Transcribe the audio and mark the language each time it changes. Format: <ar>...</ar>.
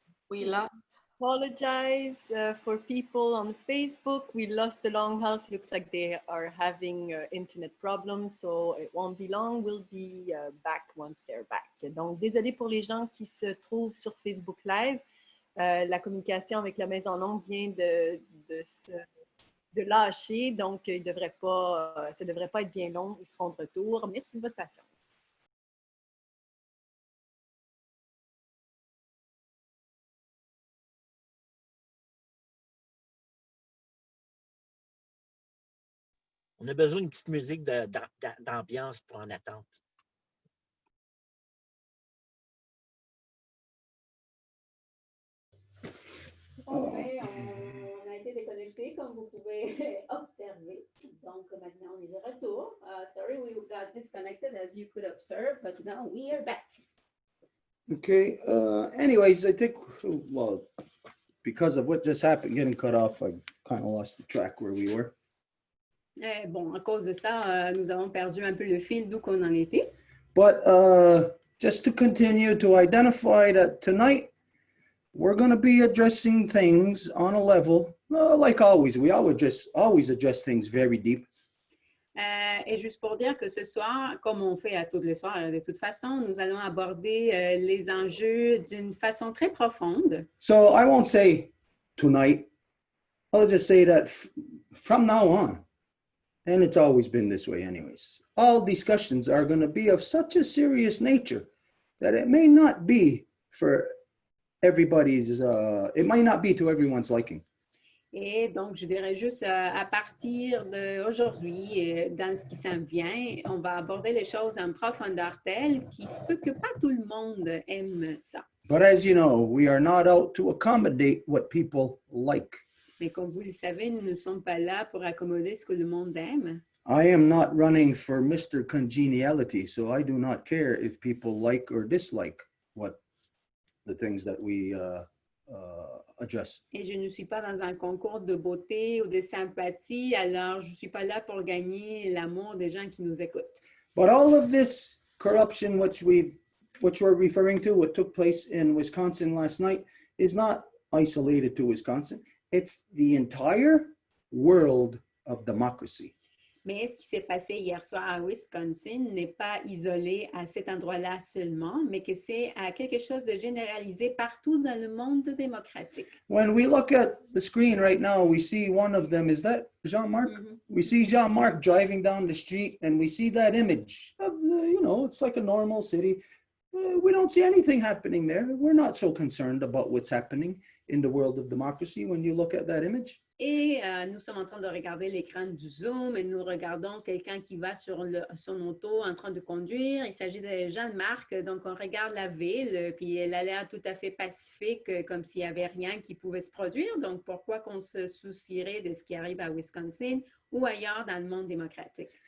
<en>We apologize for people on Facebook. We lost the Longhouse. Looks like they are having internet problems, so it won't be long. We'll be back once they're back.</en> <fr>Donc, désolé pour les gens qui se trouvent sur Facebook Live. La communication avec la Maison Longue vient de lâcher, donc ça ne devrait pas être bien long. Ils seront de retour. Merci de votre patience. On a besoin d'une petite musique d'ambiance pour en attente. On a été déconnecté, comme vous pouvez observer. Donc, maintenant, on est de retour.</fr> <en>Sorry, we got disconnected, as you could observe, but now we are back. Okay. Anyways, I think, well, because of what just happened, getting cut off, I kind of lost the track where we were.</en> <fr>Bon, à cause de ça, nous avons perdu un peu le fil d'où qu'on en était.</fr> <en>But just to continue to identify that tonight, we're going to be addressing things on a level, like always. We always address things very deep.</en> <fr>Et juste pour dire que ce soir, comme on fait à tous les soirs, de toute façon, nous allons aborder les enjeux d'une façon très profonde.</fr> <en>So I won't say tonight. I'll just say that from now on, and it's always been this way anyways, all discussions are going to be of such a serious nature that it may not be for everybody's, it might not be to everyone's liking.</en> <fr>Et donc, je dirais juste à partir d'aujourd'hui, dans ce qui s'en vient, on va aborder les choses en profondeur telle qu'il se peut que pas tout le monde aime ça.</fr> <en>But as you know, we are not out to accommodate what people like.</en> <fr>Mais comme vous le savez, nous ne sommes pas là pour accommoder ce que le monde aime.</fr> <en>I am not running for Mr. Congeniality, so I do not care if people like or dislike the things that we address.</en> <fr>Et je ne suis pas dans un concours de beauté ou de sympathie, alors je ne suis pas là pour gagner l'amour des gens qui nous écoutent.</fr> <en>But all of this corruption, which we're referring to, what took place in Wisconsin last night, is not isolated to Wisconsin. It's the entire world of democracy.</en> <fr>Mais ce qui s'est passé hier soir à Wisconsin n'est pas isolé à cet endroit-là seulement, mais que c'est quelque chose de généralisé partout dans le monde démocratique.</fr> <en>When we look at the screen right now, we see one of them. Is that Jean-Marc? Mm-hmm. We see Jean-Marc driving down the street, and we see that image of, it's like a normal city. We don't see anything happening there. We're not so concerned about what's happening in the world of democracy when you look at that image.</en> <fr>Et nous sommes en train de regarder l'écran du Zoom et nous regardons quelqu'un qui va sur son auto en train de conduire. Il s'agit de Jean-Marc, donc on regarde la ville, puis elle a l'air tout à fait pacifique, comme s'il n'y avait rien qui pouvait se produire. Donc pourquoi qu'on se soucierait de ce qui arrive à Wisconsin ou ailleurs dans le monde démocratique?</fr>